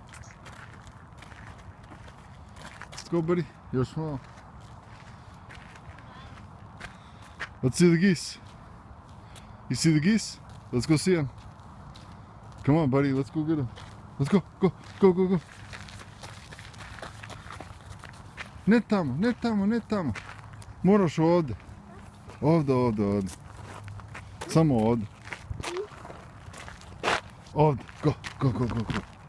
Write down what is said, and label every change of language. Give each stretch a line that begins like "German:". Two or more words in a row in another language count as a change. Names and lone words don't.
English: Let's go, buddy. You're small. Let's see the geese. You see the geese? Let's go see them. Come on, buddy. Let's go get them. Let's go. Go. Go, go, go.
Croatian: Ne tamo, ne tamo, ne tamo. Moraš ovdje. Ovdje, ovdje, ovdje. Samo ovdje. Ovdje.
English: Go, go, go, go, go.